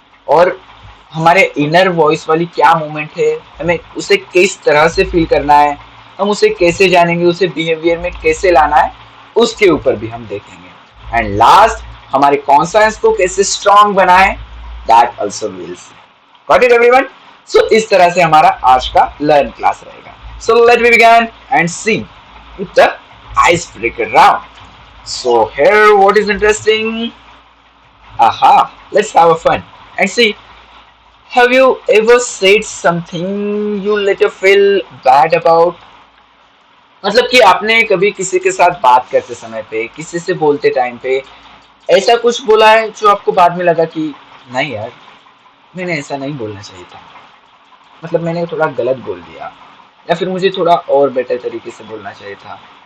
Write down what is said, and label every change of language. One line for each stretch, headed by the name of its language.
Hindi: और हमारे inner voice वाली क्या मूवमेंट है, हमें उसे किस तरह से फील करना है, हम उसे कैसे जानेंगे, उसे बिहेवियर में कैसे लाना है, उसके ऊपर भी हम देखेंगे।
English: and last,
Hindi: हमारे कॉन्साइंस को कैसे स्ट्रांग बनाए,
English: That also will see. Got it everyone? So
Hindi: इस तरह से हमारा आज का लर्न क्लास रहेगा।
English: So let we begin and see with the ice breaker round. So here what is interesting? Aha, let's have a fun and see. Have you ever said something you later feel bad about?
Hindi: मतलब कि आपने कभी किसी के साथ बात करते समय पे, किसी से बोलते टाइम पे ऐसा कुछ बोला है जो आपको बाद में लगा कि नहीं यार, मैंने ऐसा नहीं बोलना चाहिए था, मतलब मैंने थोड़ा गलत बोल दिया, या फिर मुझे थोड़ा और बेटर तरीके से बोलना चाहिए था।